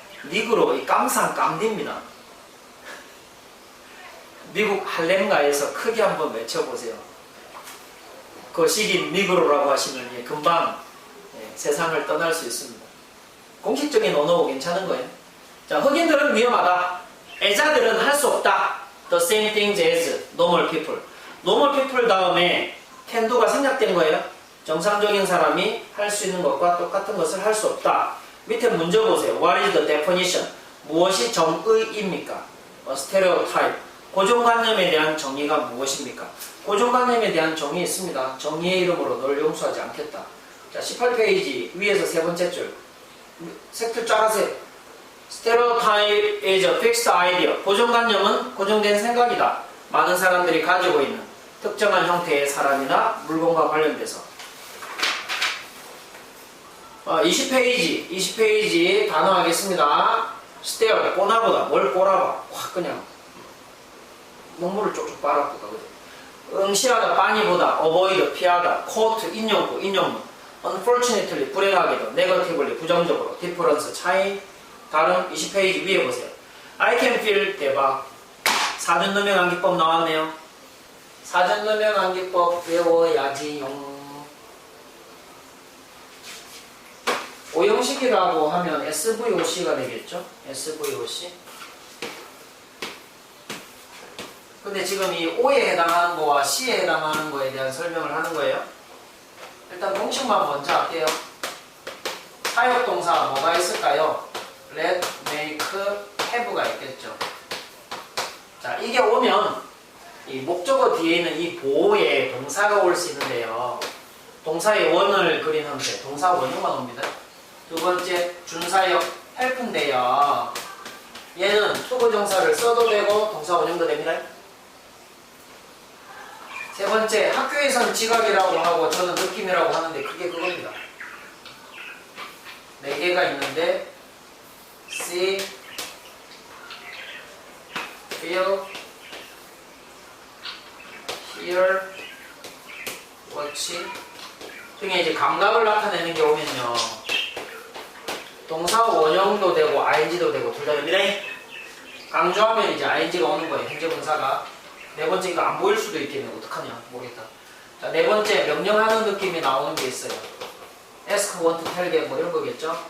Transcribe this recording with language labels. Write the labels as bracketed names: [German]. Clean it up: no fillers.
[Korean] 니그로, 이 깜상 깜디입니다. 미국 할렘가에서 크게 한번 외쳐보세요. 거시기 니그로라고 하시면 금방 세상을 떠날 수 있습니다. 공식적인 언어고 괜찮은 거예요. 자, 흑인들은 위험하다. 애자들은 할 수 없다. [English] The same things as normal people. [Korean] normal people 다음에 can do가 생략된 거예요. 정상적인 사람이 할 수 있는 것과 똑같은 것을 할 수 없다. 밑에 문제 보세요. [English] What is the definition? [Korean] 무엇이 정의입니까? stereotype. 고정관념에 대한 정의가 무엇입니까? 고정관념에 대한 정의 있습니다. 정의의 이름으로 널 용서하지 않겠다. 자, 18페이지 위에서 세 번째 줄. 색줄 쫙 하세요. [English] Stereotype is a fixed idea. [Korean] 고정관념은 고정된 생각이다. 많은 사람들이 가지고 있는 특정한 형태의 사람이나 물건과 관련돼서. 20페이지 단어 하겠습니다. stare, 꼬나보다. 뭘 꼬라봐. 확 그냥 눈물을 쪽쪽 빨아보다. 응시하다, 빤히보다. avoid, 피하다. quote, 인용문. unfortunately, 불행하게도. negatively, 부정적으로. difference, 차이. 다른 20페이지 위에 보세요. [English] I can feel, [Korean] 대박. 사전누명 암기법 나왔네요. 사전누명 암기법 외워야지용. 오형식이라고 하면 SVOC가 되겠죠? SVOC. 근데 지금 이 O에 해당하는 거와 C에 해당하는 거에 대한 설명을 하는 거예요. 일단 공식만 먼저 할게요. 사역동사 뭐가 있을까요? let, make, have가 있겠죠. 자, 이게 오면 이 목적어 뒤에 있는 이 보호에 동사가 올 수 있는데요. 동사의 원을 그린 형태, 동사 원형만 옵니다. 두 번째, 준사역 help인데요. 얘는 투부정사를 써도 되고 동사 원형도 됩니다. 세 번째, 학교에서는 지각이라고 하고 저는 느낌이라고 하는데 그게 그겁니다. 네 개가 있는데 see, feel, hear, watch 등의 이제 감각을 나타내는 게 오면요. 동사 원형도 되고 ing도 되고 둘 다 됩니다. 강조하면 이제 ing가 오는 거예요. 현재분사가. 네 번째 이거 안 보일 수도 있겠네. 어떡하냐 모르겠다. 자, 네 번째 명령하는 느낌이 나오는 게 있어요. ask, want, tell, get 뭐 이런 거겠죠.